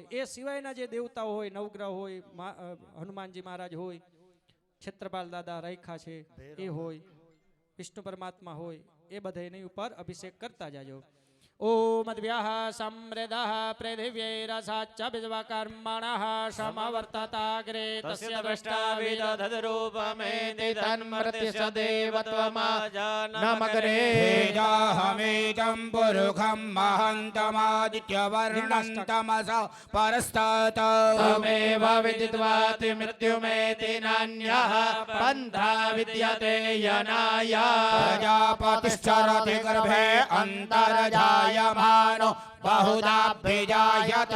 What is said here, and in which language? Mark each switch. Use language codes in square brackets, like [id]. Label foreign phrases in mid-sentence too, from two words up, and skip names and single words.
[gu] એ સિવાયના જે દેવતાઓ હોય, નવગ્રહ હોય, હનુમાનજી મહારાજ હોય, ક્ષેત્રપાલ દાદા રેખા છે એ હોય, વિષ્ણુ પરમાત્મા હોય, એ બધાની ઉપર અભિષેક કરતા જાજો. [sa] ઓમ અદ્ભ્યઃ સમૃદ્ધઃ પૃથિવ્યૈરસાચ્ચ વિશ્વકર્મણઃ સમવર્તતાગ્રે તસ્ય દ્રષ્ટાવિદધરૂપમેતિ તન્મૃત્યુસદેવત્વમાજાનમગ્રે तेजाहमेतं पुरुखं महन्तमादित्यवर्णं तमसा परस्तात् तमेव विदित्वाति मृत्युमेति नान्यः पन्था विद्यते यनाय प्रजापतिश्चरति गर्भे अन्तर्जायमानो बहुधाभिजायते